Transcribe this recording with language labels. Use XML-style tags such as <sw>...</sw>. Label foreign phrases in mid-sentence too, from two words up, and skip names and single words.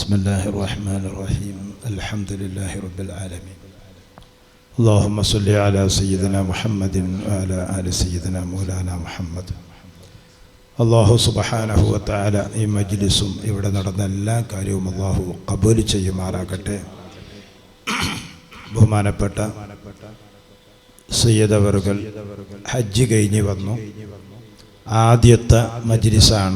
<ar>بسم الله الرحمن الرحيم الحمد لله رب العالمين اللهم صل على سيدنا محمد وعلى آل سيدنا مولانا محمد</ar> <ml>അല്ലാഹു സുബ്ഹാനഹു വ തആല ഈ മജ്ലിസും ഇവിടെ നടന്ന എല്ലാ കാര്യവും അല്ലാഹു ഖബൂൽ ചെയ്യുമാറാകട്ടെ. ബഹുമാനപ്പെട്ട സയ്യിദ് അവറുകൾ ഹജ്ജ് കഴിഞ്ഞ് വന്നു. ആദ്യത്തെ മജ്ലിസാണ്.</ml>